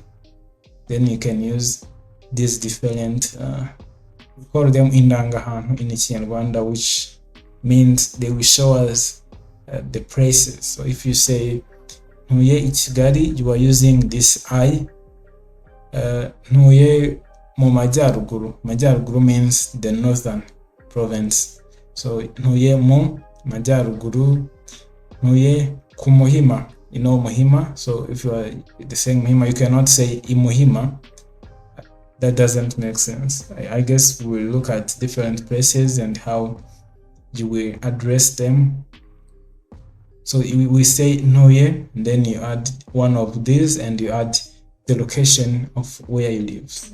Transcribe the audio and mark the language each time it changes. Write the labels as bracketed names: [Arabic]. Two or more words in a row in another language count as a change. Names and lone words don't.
[English] Then you can use these different we call them indangahantu in Kinyarwanda, which means they will show us the places. So if you say Ntuye in Kigali, you are using this I. [Kinyarwanda] Ntuye mu majyaruguru. [English] Majyaruguru means the northern province. [Kinyarwanda] So Ntuye mu majyaruguru. Ntuye ku Muhima. [English] You know Muhima. So if you are saying Muhima, you cannot say Imuhima. That doesn't make sense. I guess we'll look at different places and how you will address them. So we say Ntuye, then you add one of these and you add the location of where you live.